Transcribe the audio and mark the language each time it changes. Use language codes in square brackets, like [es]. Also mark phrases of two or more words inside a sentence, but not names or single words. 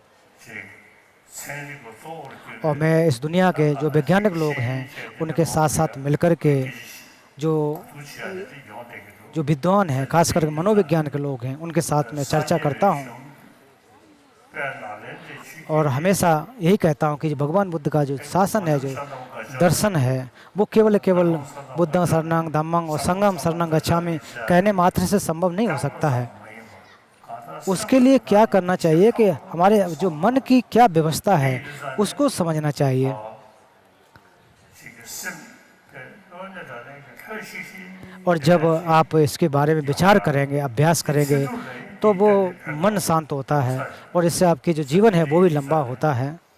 [hi] और मैं इस दुनिया के जो वैज्ञानिक लोग हैं उनके साथ साथ मिलकर के जो विद्वान हैं, खासकर मनोविज्ञान के लोग हैं, उनके साथ में चर्चा करता हूँ। और हमेशा यही कहता हूँ कि भगवान बुद्ध का जो शासन है, जो दर्शन है, वो केवल [pi] बुद्धं शरणं धम्मं [hi] और [pi] संघं शरणं गच्छामि [hi] कहने मात्र से संभव नहीं हो सकता है। उसके लिए क्या करना चाहिए कि हमारे जो मन की क्या व्यवस्था है उसको समझना चाहिए। और जब आप इसके बारे में विचार करेंगे, अभ्यास करेंगे, तो वो मन शांत होता है और इससे आपकी जो जीवन है वो भी लंबा होता है।